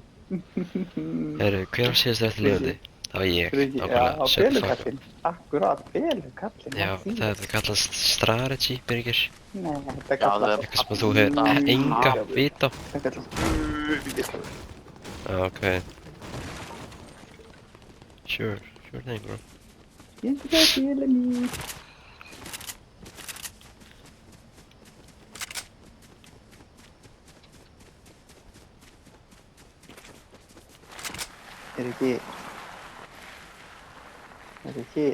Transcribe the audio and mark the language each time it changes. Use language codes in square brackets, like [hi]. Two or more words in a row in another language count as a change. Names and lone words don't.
[is] Herru, hver var síðast eftir lifandi? Það var ég. Já, felukallinn. Akkurát, felukallinn. Já, þetta kallast strategy, Birgir. Nei, þetta kallast... Eitthvað sem þú hefur enga vit á. Þetta kallast... Já, [en] ok. Sure thing, bro. [is] Ég veit ekki að fela mig. Er ekki...